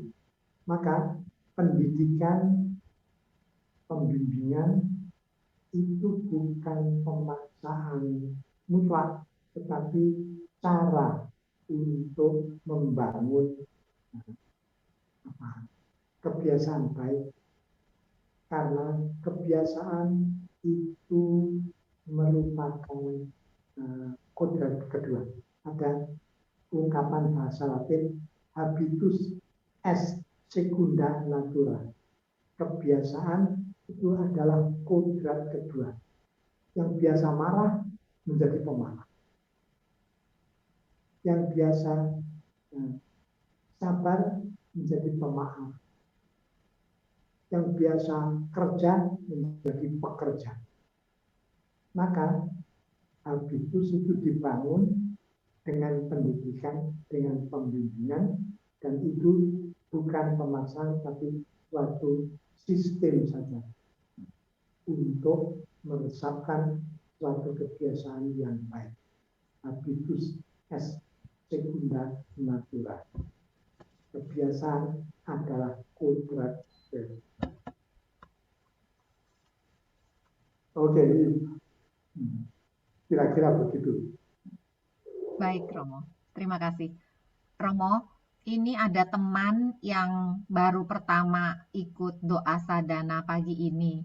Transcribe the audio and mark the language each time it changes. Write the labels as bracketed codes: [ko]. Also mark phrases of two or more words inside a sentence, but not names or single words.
[id] Maka pendidikan, pembimbingan itu bukan pemaksaan mutlak, tetapi cara untuk membangun kebiasaan baik, karena kebiasaan itu merupakan kodrat kedua. Ada ungkapan bahasa Latin [la] habitus est secunda natura. [id] Kebiasaan itu adalah kodrat kedua. Yang biasa marah menjadi pemaaf. Yang biasa sabar menjadi pemaaf. Yang biasa kerja menjadi pekerja. Maka habitus itu dibangun dengan pendidikan, dengan pembimbingan, dan itu bukan pemaksaan tapi suatu sistem saja untuk meresapkan suatu kebiasaan yang baik. [la] Habitus est secunda natura. [id] Kebiasaan adalah kodrat. Oke, kira-kira begitu. Baik, Romo. Terima kasih. Romo, ini ada teman yang baru pertama ikut doa sadana pagi ini.